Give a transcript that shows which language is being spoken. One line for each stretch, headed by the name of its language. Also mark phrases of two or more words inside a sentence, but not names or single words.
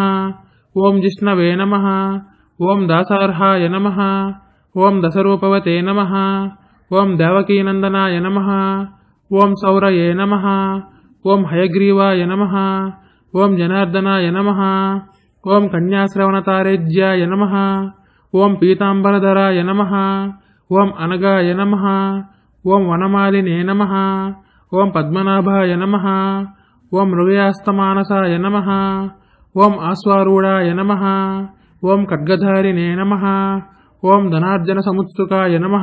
Sanskrit: ओम जिष्णवे नमः। ओम दासार्हाय नमः। ओम दशरूपवते नमः। ओम देवकीनन्दनाय नमः। ओम सौरये नमः। ओम हयग्रीवाय नमः। ओम जनार्दनाय नमः। ओम कन्याश्रवणतारेज्याय नमः। ఓం పీతాంబరధరాయ నమః. ఓం అనగాయ నమః. ఓం వనమాలినే నమః. ఓం పద్మనాభాయ నమః. ఓం మృగయాస్తమానసాయ నమః. ఓం ఆశ్వారూఢాయ నమః. ఓం ఖడ్గధారిణే నమః. ఓం ధనార్జన సముత్సుకాయ నమః.